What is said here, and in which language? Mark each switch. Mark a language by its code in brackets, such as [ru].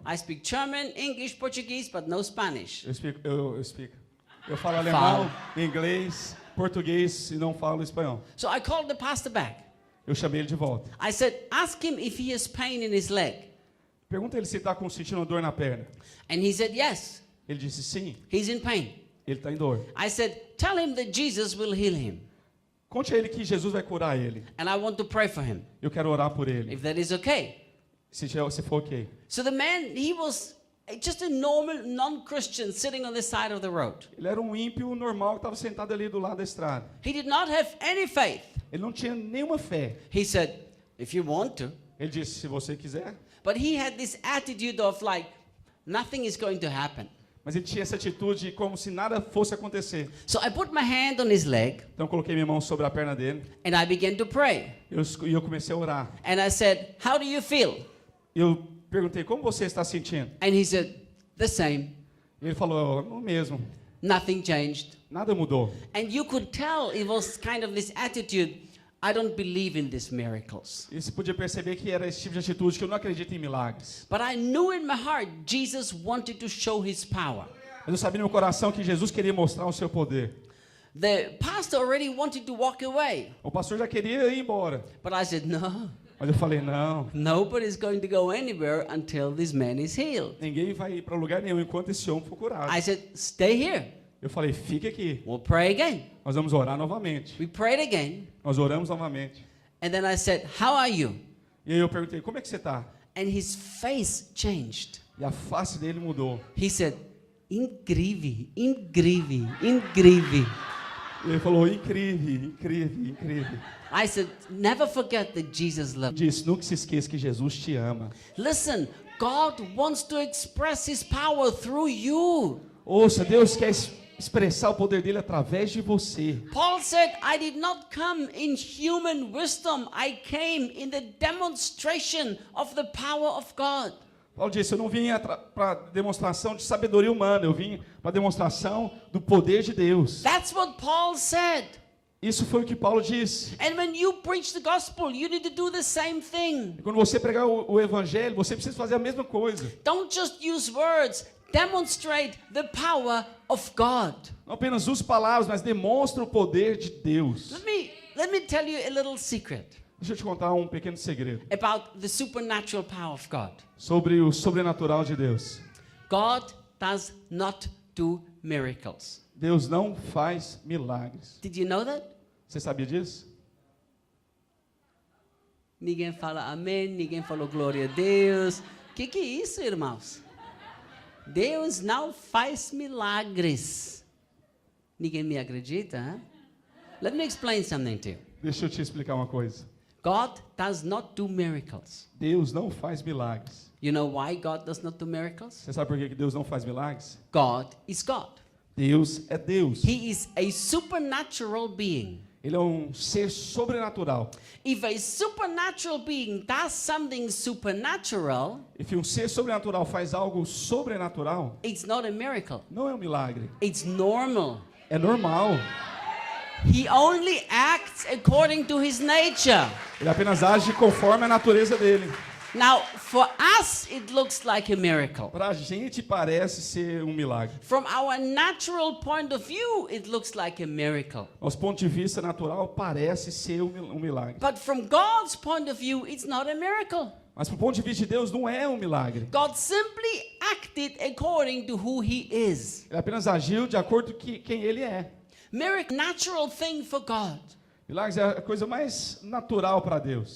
[en] I speak German, English, Portuguese, but no Spanish. [pt] Eu falo alemão, inglês, português e não falo espanhol. [en] So I called the pastor back. [pt] Eu chamei ele de volta. [en] I said, ask him if he has pain in his leg. [pt] Pergunta ele se está sentindo dor na perna. [en] And he said, yes, [pt] Ele disse sim, [en] he's in pain. [pt] Ele está em dor. [en] I said, tell him that Jesus will heal him. [pt] Conte a ele que Jesus vai curar ele. [en] And I want to pray for him, [pt] Eu quero orar por ele. [en] if that is okay. [pt] Se for ok. [en] So the man, he was just a normal non-Christian sitting on the side of the road. [pt] Ele era um ímpio normal que estava sentado ali do lado da estrada. [en] He did not have any faith. [pt] Ele não tinha nenhuma fé. [en] He said, if you want to. [pt] Ele disse, se você quiser. [en] But he had this attitude of like, nothing is going to happen. [pt] Mas ele tinha essa atitude como se nada fosse acontecer. [en] So I put my hand on his leg [pt] Então eu coloquei minha mão sobre a perna dele. [en] and I began to pray. [pt] E eu comecei a orar. [en] And I said, how do you feel? [pt] Eu perguntei, como você está sentindo? [en] And he said, the same. [pt] E ele falou, o mesmo. [en] Nothing changed. [pt] Nada mudou. [en] And you could tell it was kind of this attitude, I don't believe in these miracles. [pt] E você podia perceber que era esse tipo de atitude que eu não acredito em milagres. [en] But I knew in my heart Jesus wanted to show his power. [pt] Mas eu sabia no meu coração que Jesus queria mostrar o seu poder. [en] The pastor already wanted to walk away. [pt] O pastor já queria ir embora. [en] But I said, no, [pt] Mas eu falei, não, [en] nobody's going to go anywhere until this man is healed. [pt] ninguém vai ir para lugar nenhum enquanto esse homem for curado. [en] I said, stay here. [pt] Eu falei, fique aqui. [en] We'll pray again. [pt] Nós vamos orar novamente. [en] We prayed again. [pt] Nós oramos novamente. [en] And then I said, how are you? [pt] E aí eu perguntei, como é que você está? [en] And his face changed. [pt] E a face dele mudou. [en] He said, [pt] incrível, incrível, incrível. E ele falou, incrível, incrível, incrível. [en] I said, never forget that Jesus loved you. [pt] Disse, nunca se esqueça que Jesus te ama. [en] Listen, God wants to express his power through you. [pt] Ouça, Deus quer expressar o poder dele através de você. [en] Paul said, I did not come in human wisdom. I came in the demonstration of the power of God. [pt] Paulo disse, eu não vim para demonstração de sabedoria humana, eu vim para demonstração do poder de Deus. [en] That's what Paul said. [pt] Isso foi o que Paulo disse. [en] And when you preach the gospel, you need to do the same thing. [pt] E quando você pregar o evangelho, você precisa fazer a mesma coisa. [en] Don't just use words. Demonstrate the power of God. [pt] Não apenas use palavras, mas demonstre o poder de Deus. [en] Let me tell you a little secret [pt] Deixa eu te contar um pequeno segredo [en] about the supernatural power of God. [pt] sobre o sobrenatural de Deus. [en] God does not do miracles. [pt] Deus não faz milagres. [en] Did you know that? [pt] Você sabia disso? Ninguém fala amém, ninguém falou glória a Deus. Que é isso, irmãos? Deus não faz milagres. Ninguém me acredita, hein? [en] Let me explain something to you. [pt] Deixa eu te explicar uma coisa. [en] God does not do miracles. [pt] Deus não faz milagres. [en] You know why God does not do miracles? [pt] Você sabe por que Deus não faz milagres? [en] God is God. [pt] Deus é Deus. [en] He is a supernatural being. [pt] Ele é um ser sobrenatural. [en] If a supernatural being does something supernatural, [pt] E se um ser sobrenatural faz algo sobrenatural, [en] it's not a miracle. [pt] não é um milagre. [en] It's normal. [pt] É normal. [en] He only acts according to his nature. [pt] Ele apenas age conforme a natureza dele. [en] Now, for us, it looks like a miracle. [pt] Para a gente parece ser um milagre. [en] From our natural point of view, it looks like a miracle. [pt] Nosso ponto de vista natural parece ser um milagre. [en] But from God's point of view, it's not a miracle. [pt] Mas do ponto de vista de Deus não é um milagre. [en] God simply acted according to who he is. [pt] Ele apenas agiu de acordo com quem ele é. [en] Miracle, natural thing for God. [pt] Milagres é a coisa mais natural para Deus.